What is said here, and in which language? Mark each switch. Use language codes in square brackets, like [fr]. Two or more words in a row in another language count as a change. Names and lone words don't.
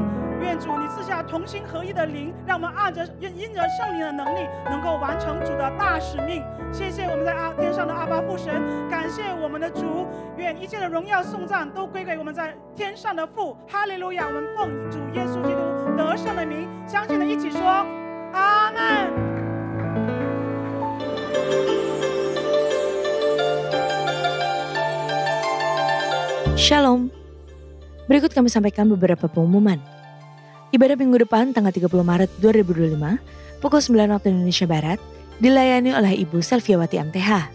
[zh] 愿主你赐下同心合一的灵，让我们按着因着圣灵的能力，能够完成主的大使命。谢谢我们在天上的阿爸父神，感谢我们的主，愿一切的荣耀颂赞都归给我们在天上的父。哈利路亚！我们奉主耶稣基督得胜的名，相信的一起说阿们。 [id] Shalom. Berikut kami sampaikan beberapa pengumuman. Ibadah minggu depan tanggal 30 Maret 2025 pukul 9 waktu Indonesia Barat dilayani oleh Ibu Selviawati MTH.